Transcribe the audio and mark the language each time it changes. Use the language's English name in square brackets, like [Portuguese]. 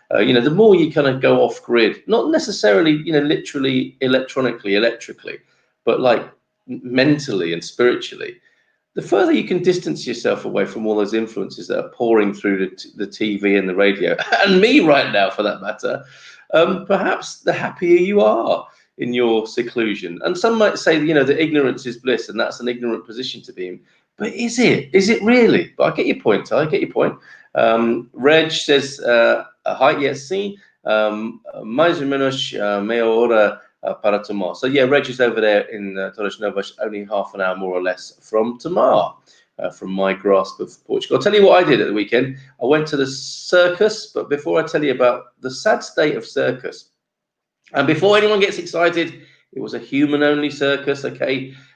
[English] You know, the more you kind of go off grid, not necessarily, you know, literally electrically, but like mentally and spiritually, the further you can distance yourself away from all those influences that are pouring through the TV and the radio, and me right now for that matter, perhaps the happier you are in your seclusion. And some might say, you know, that ignorance is bliss, and that's an ignorant position to be in. But is it? Is it really? But I get your point, I get your point. Reg says, hi, yes, [Portuguese] sim, mais ou menos meia hora para Tomar. [English] So yeah, Reg is over there in Torres Novas, only half an hour more or less from Tomar, from my grasp of Portugal. I'll tell you what I did at the weekend. I went to the circus, but before I tell you about the sad state of circus, and before anyone gets excited, it was a human-only circus, okay?